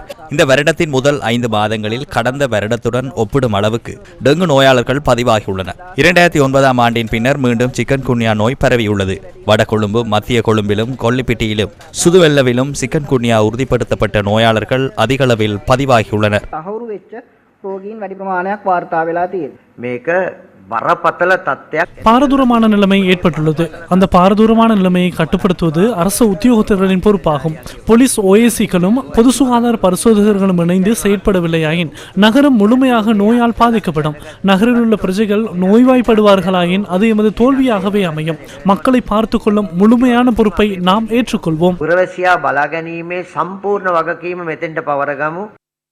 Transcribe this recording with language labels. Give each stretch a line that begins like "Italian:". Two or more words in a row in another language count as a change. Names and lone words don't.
Tamil: இந்த வருடத்தின் முதல் 5 மாதங்களில் கடந்த வருடத்துடன் ஒப்பிடும் அளவுக்கு டெங்கு நோயாளர்கள் பதிவாகியுள்ளனர். 2009ஆம் ஆண்டின் பின்னர் மீண்டும் சிக்கன்குன்யா நோய் பரவியுள்ளது. வடகொழும்பு, மத்திய கொழும்பிலும், கொல்லிப்பிட்டியிலும், சுதுவெல்லவிலும் சிக்கன்குன்யா உறுதிப்படுத்தப்பட்ட நோயாளர்கள் அதிக அளவில் பதிவாகியுள்ளனர்.
Sinhala: මේක බරපතල තත්ත්වයක්
Tamil: பாரதூரமான நிலைமை ஏற்பட்டுள்ளது. அந்த பாரதூரமான நிலைமையை கட்டுப்படுத்துவது அரசு உத்தியோகத்தர்களின் பொறுப்பாகும். போலீஸ் ஓஏசிகளும் பொது சுகாதார பரிசோதகர்களும் இணைந்து செயற்படவில்லையாயின் நகரம் முழுமையாக நோயால் பாதிக்கப்படும். நகரில் உள்ள பிரஜைகள் நோய்வாய்ப்படுவார்களாயின் அது எமது தோல்வியாகவே அமையும். மக்களை பார்த்து கொள்ளும் முழுமையான பொறுப்பை நாம் ஏற்றுக்கொள்வோம்.
Sinhala: පුරවැසියා බලා ගැනීමේ සම්පූර්ණ වගකීම මෙතෙන්ට පවරගමු.